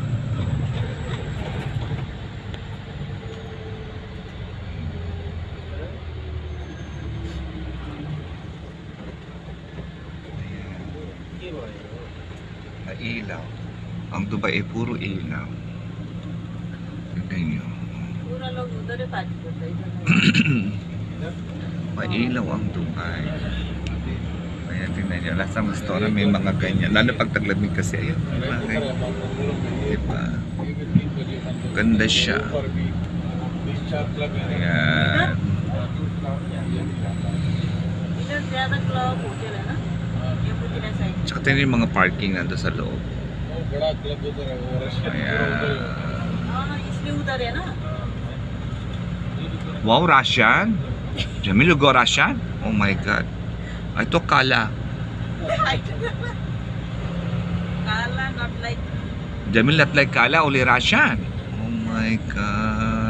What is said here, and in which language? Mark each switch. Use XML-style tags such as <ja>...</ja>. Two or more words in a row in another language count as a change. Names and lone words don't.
<tl>Ilaw. Ang Dubai ay puro ilaw. Tignan nyo.</tl> <hi>पूरा लोग उधर ही पार्टी करता है.</hi> <tl>Mailaw ang Dubai. Ayan, tingnan nyo.</tl> <en>Last time store</en> <tl>may mga ganyan. Lalo pag taglamig kasi. Ayun, diba? Ganda siya. Ayan.</tl> <hi>इधर ज़्यादा</hi> <en>club hotel</en> <hi>है ना. Ye putila side.</hi> <tl>Tsaka tingnan yung mga parking nando sa loob. Ayan.</tl> <hi>इसलिए उधर है ना.</hi> <en>Wow, Russian? Jamil, you go Russian? Oh my God. I took Kala. Kala not like Jamil not like Kala, only Russian. Oh my God.</en>